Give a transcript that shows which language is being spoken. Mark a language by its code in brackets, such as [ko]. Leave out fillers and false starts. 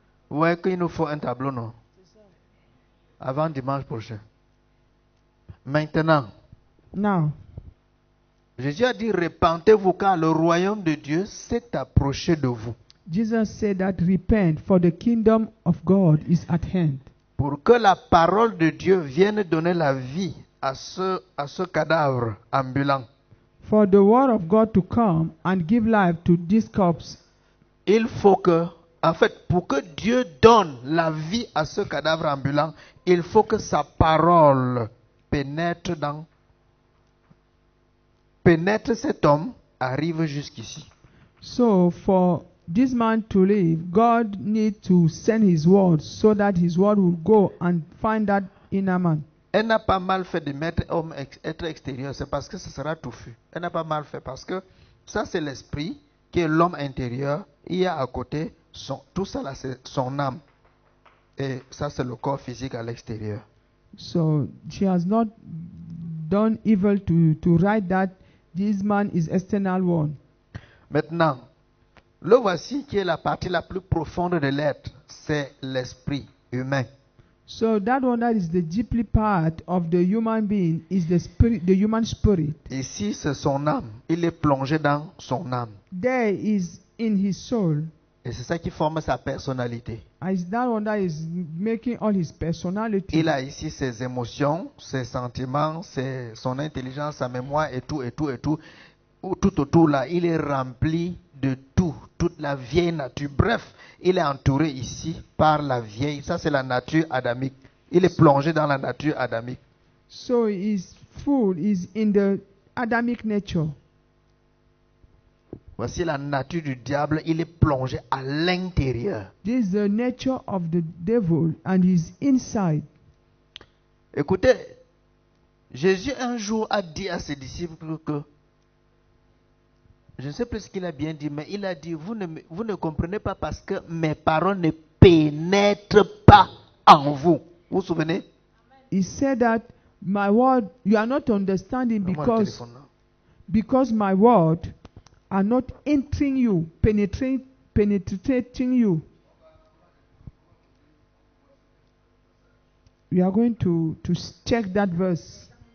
[fr] Vous voyez qu'il nous faut un tableau, non? Avant dimanche prochain. Maintenant, [en] Now, [fr] Jésus a dit, repentez-vous car le royaume de Dieu s'est approché de vous. [en] Jesus said that repent, for the kingdom of God is at hand. [fr] Pour que la parole de Dieu vienne donner la vie à ce cadavre ambulant. [en] For the word of God to come and give life to this corpse, [fr] Il faut que, en fait, pour que Dieu donne la vie à ce cadavre ambulant, il faut que sa parole pénètre cet homme, arrive jusqu'ici. [en] so for this man to live, God needs to send his word so that his word will go and find that inner man. [fr] Elle n'a pas mal fait de mettre homme être extérieur, c'est parce que ce sera touffu. Elle n'a pas mal fait parce que ça c'est l'esprit qui est l'homme intérieur. Il y a à côté, tout ça là c'est son âme. Et ça c'est le corps physique à l'extérieur. [en] So she has not done evil to write that this man is external one. [fr] Maintenant, le voici qui est la partie la plus profonde de l'être, c'est l'esprit humain. [en] So that one that is the deeply part of the human being is the spirit, the human spirit. [fr] Ici c'est son âme, il est plongé dans son âme. [en] There is in his soul. [fr] Et c'est ça qui forme sa personnalité. [en] Is that one that is making all his personality. [fr] Il a ici ses émotions, ses sentiments, son intelligence, sa mémoire et tout, et tout, et tout. Tout autour là, il est rempli de tout, toute la vieille nature. Bref, il est entouré ici par la vieille. Ça, c'est la nature adamique. Il est plongé dans la nature adamique. [en] So his food is in the Adamic nature. [fr] Voici la nature du diable. Il est plongé à l'intérieur. [en] This is the nature of the devil and he's inside. [fr] Écoutez, Jésus un jour a dit à ses disciples que, je ne sais plus ce qu'il a bien dit, mais il a dit, vous ne comprenez pas parce que mes paroles ne pénètrent pas en vous. Vous vous souvenez? [en] He said that my word, you are not understanding because my word are not entering you, penetrating you. We are going to check that verse.